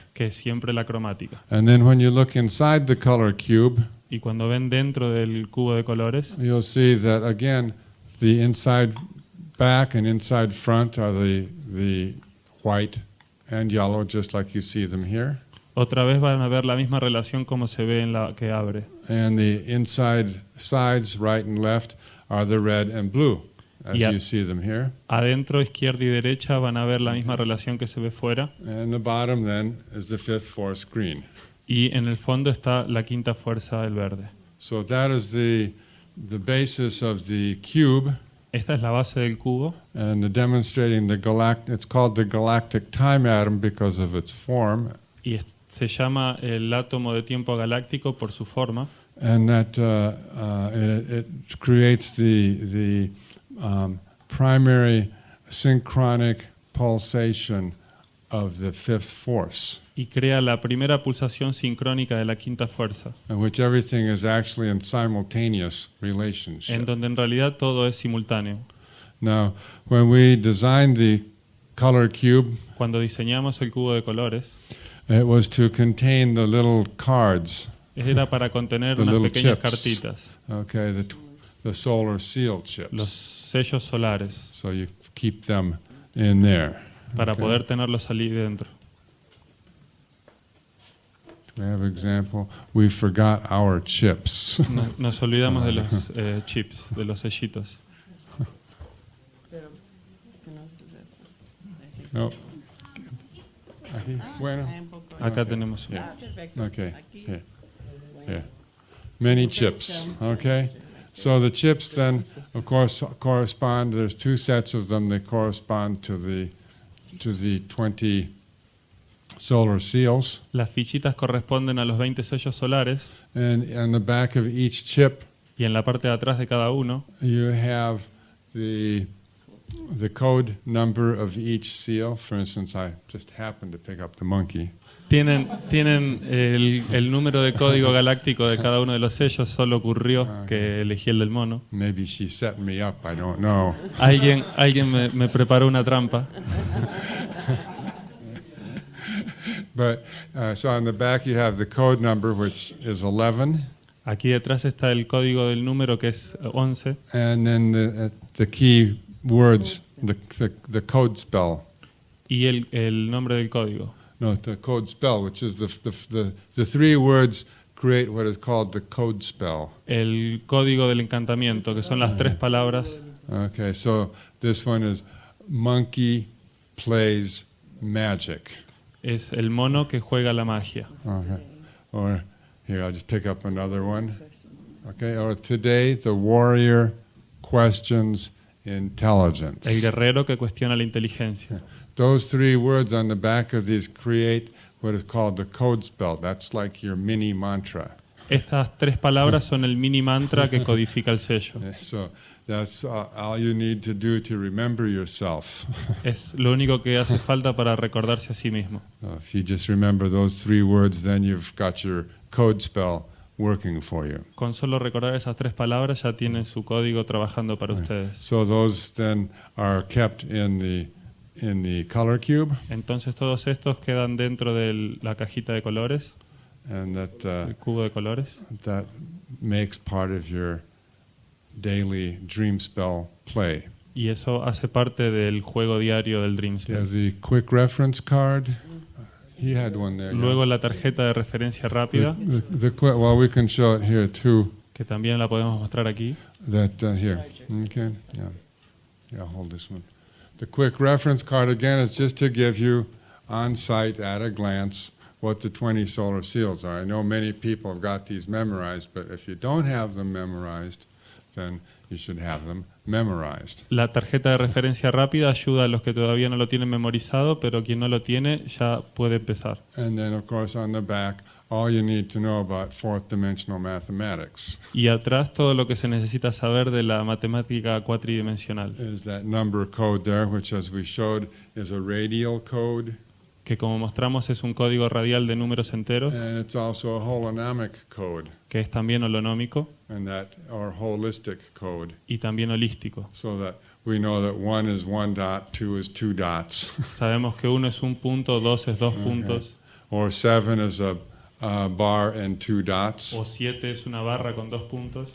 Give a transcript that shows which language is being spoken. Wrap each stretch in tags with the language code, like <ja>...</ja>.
<es>que es siempre la cromática.</es> <en>And then when you look inside the color cube,</en> <es>Y cuando ven dentro del cubo de colores,</es> <en>you'll see that again, the inside back and inside front are the white and yellow, just like you see them here.</en> <es>Otra vez van a ver la misma relación como se ve en la que abre.</es> <en>And the inside sides, right and left, are the red and blue, as Yeah. you see them here.</en> <es>Adentro, izquierda y derecha van a ver la misma relación que se ve fuera.</es> <en>And the bottom then is the fifth force green.</en> <es>Y en el fondo está la quinta fuerza, el verde.</es> <en>So that is the basis of the cube,</en> <es>Esta es la base del cubo</es> <en>and demonstrating it's called the galactic time atom because of its form,</en> <es>y se llama el átomo de tiempo galáctico por su forma.</es> <en>and that it creates the primary synchronic pulsation of the fifth force,</en> <es>Y crea la primera pulsación sincrónica de la quinta fuerza,</es> <en>in which everything is actually in simultaneous relationship.</en> <es>en donde en realidad todo es simultáneo.</es> <en>Now, when we designed the color cube,</en> <es>Cuando diseñamos el cubo de colores,</es> <en>it was to contain the little cards,</en> <es>era para contener</es> <en>the</en> <es>unas</es> <en>little</en> <es>pequeñas</es> <en>chips.</en> <es>cartitas,</es> <en>Okay, the solar seal chips.</en> <es>los sellos solares,</es> <en>So you keep them in there.</en> <es>para</es> <en>Okay.</en> <es>poder tenerlos allí dentro.</es> <en>We have example. We forgot our chips.</en> <es>Nos olvidamos de los chips, de los sellitos. No. Aquí. Bueno. Acá tenemos uno.</es> <en>Okay. Here. Here. Many chips. Okay. So the chips then, of course, correspond. There's two sets of them. They correspond to the 20 solar seals.</en> <es>Las fichitas corresponden a los 20 sellos solares</es> <en>And on the back of each chip,</en> <es>y en la parte de atrás de cada uno</es> <en>you have the code number of each seal. For instance, I just happened to pick up the monkey.</en> <es>tienen el número de código galáctico de cada uno de los sellos. Solo ocurrió que elegí el del mono.</es> <en>Maybe she set me up, I don't know.</en> <es>Alguien me preparó una trampa.</es> <en>But so on the back you have the code number, which is 11,</en> <es>Aquí detrás está el código del número, que es 11,</es> <en>and then the key words, the code spell.</en> <es>y el nombre del código.</es> <en>No, the code spell, which is the three words create what is called the code spell.</en> <es>El código del encantamiento, que son las 3 palabras.</es> <en>Okay, so this one is monkey plays magic.</en> <es>Es el mono que juega la magia.</es> <en>Okay. Or here, I'll just pick up another one. Okay, or today the warrior questions intelligence.</en> <es>El guerrero que cuestiona la inteligencia.</es> <en>Those 3 words on the back of these create what is called the code spell. That's like your mini mantra.</en> <es>Estas 3 palabras son el mini mantra que codifica el sello.</es> <en>So that's all you need to do to remember yourself.</en> <es>Es lo único que hace falta para recordarse a sí mismo.</es> <en>If you just remember those 3 words, then you've got your code spell working for you.</en> <es>Con solo recordar esas 3 palabras ya tienen su código trabajando para ustedes.</es> <en>So those then are kept in the color cube,</en> <es>Entonces todos estos quedan dentro de la cajita de colores,</es> <en>and</en> <es>el cubo de colores,</es> <en>that makes part of your daily dream spell play.</en> <es>y eso hace parte del juego diario del Dream</es> <en>You have Spell. the quick reference card. He had one there.</en> <es>Luego la tarjeta de referencia rápida,</es> <en>Well, we can show it here too.</en> <es>que también la podemos mostrar aquí.</es> <en>That here. Okay. Yeah. Hold this one. The quick reference card again is just to give you on site at a glance what the 20 solar seals are. I know many people have got these memorized, but if you don't have them memorized, then you should have them memorized.</en> <es>La tarjeta de referencia rápida ayuda a los que todavía no lo tienen memorizado, pero quien no lo tiene ya puede empezar.</es> <en>And then, of course, on the back, all you need to know about fourth dimensional mathematics</en> <es>Y atrás todo lo que se necesita saber de la matemática cuatridimensional,</es> <en>is that number code there, which, as we showed, is a radial code,</en> <es>que como mostramos es un código radial de números enteros,</es> <en>and it's also a holonomic code,</en> <es>que es también holonómico</es> <en>and that or holistic code,</en> <es>y también holístico.</es> <en>so that we know that 1 is 1 dot, 2 is 2 dots,</en> <es>Sabemos que 1 es un punto, 2 es 2 puntos,</es> <en>or 7 is a bar and 2 dots.</en> <es>o 7 es una barra con 2 puntos.</es>